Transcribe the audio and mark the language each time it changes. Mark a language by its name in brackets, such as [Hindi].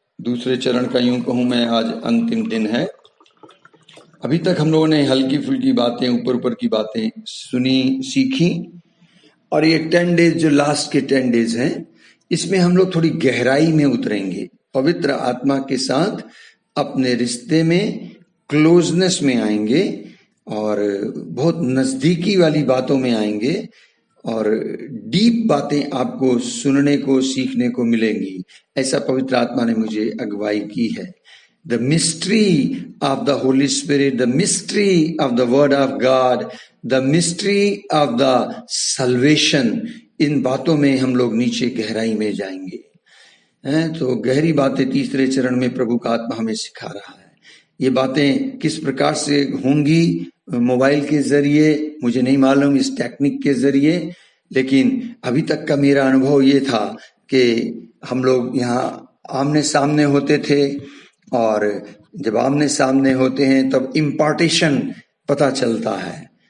[Hindi] दूसरे चरण का यूं कहूं मैं आज अंतिम दिन है। अभी तक हम लोगों ने हल्की फुल्की बातें, ऊपर ऊपर की बातें सुनी, सीखी, और ये 10 डेज जो लास्ट के 10 डेज हैं, इसमें हम लोग थोड़ी गहराई में उतरेंगे, पवित्र आत्मा के साथ अपने रिश्ते में क्लोजनेस में आएंगे और बहुत नजदीकी वाली बातों में आएंगे और डीप बातें आपको सुनने को, सीखने को मिलेंगी। ऐसा पवित्र आत्मा ने मुझे अगुवाई की है। [English] The mystery of the Holy Spirit, the mystery of the Word of God, the mystery of the salvation, [Hindi] इन बातों में हम लोग नीचे गहराई में जाएंगे। तो गहरी बातें तीसरे चरण में प्रभु का आत्मा हमें सिखा रहा है। ये बातें किस प्रकार से होंगी, मोबाइल के जरिए, मुझे नहीं मालूम, इस टेक्निक के जरिए, लेकिन अभी तक का मेरा अनुभव ये था कि हम लोग यहाँ आमने सामने होते थे और जब आमने सामने होते हैं तब इम्पार्टेशन पता चलता है।